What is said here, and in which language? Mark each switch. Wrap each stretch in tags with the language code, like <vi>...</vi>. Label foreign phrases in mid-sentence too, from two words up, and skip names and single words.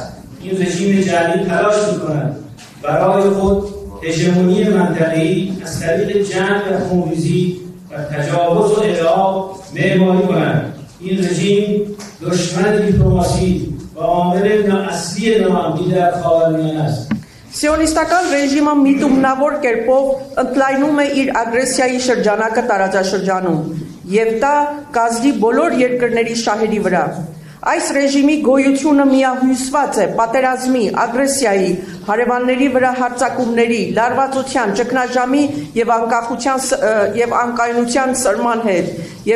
<fa>این رژیم جعلی تلاش می‌کند برای خود هژمونی منطقه‌ای از طریق جنگ و خونریزی و تجاوز و ادعا معماری کند. این رژیم دشمن دیپلماسی و عامل اصلی ناامنی در خاورمیانه است.</fa> <hy>Սիոնիստական ռեժիմը միտումնավոր կերպով ընդլայնում է իր ագրեսիայի շրջանակը տարածաշրջանում եւ դա կազդի բոլոր երկրների շահերի վրա։ Այս ռեժիմի գոյությունը միահյուսված է պատերազմի, ագրեսիայի, հարևանների վրա հարձակումների, լարվածության, ճգնաժամի եւ անկայունության սրման հետ, եւ</hy>